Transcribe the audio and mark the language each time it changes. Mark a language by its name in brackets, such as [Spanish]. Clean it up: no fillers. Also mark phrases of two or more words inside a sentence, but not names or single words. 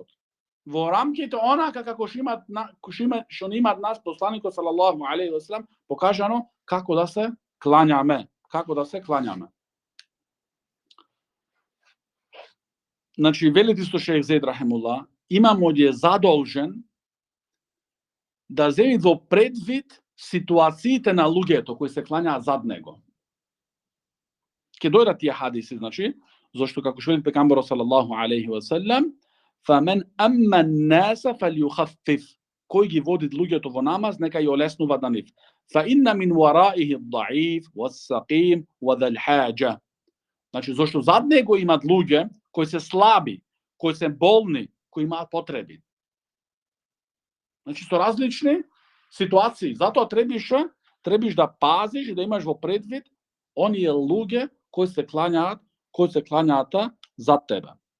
[Macedonian] Во рамките онака како што имат нас посланикот [Arabic] صلى الله عليه وسلم [Macedonian] покажано како да се клањаме, Значи, велите со Шејх Зейд рахимуллах, имамот е задолжен да земи во предвид ситуациите на луѓето кои се клањаат зад него. Ке дојдат тие хадиси, значи, зашто како што вели пегамберот [Arabic] صلى الله عليه وسلم, فَمَنْ أَمَّ النَّاسَ فَلْيُخَفِّفْ, [Macedonian] кој ги води луѓето во намаз, нека ја олеснува на нив. [Arabic] فَإِنَّ مِنْ وَرَائِهِ الضَّعِيفِ وَالسَّقِيمِ وَذَا الْحَاجَةِ. [Macedonian] Значи, зашто зад него имат луѓе кои се слаби, кои се болни, кои имаат потреби. Значи, со различни ситуации. Затоа требиш да пазиш и да имаш во предвид оние луѓе кои се клањаат зад тебе.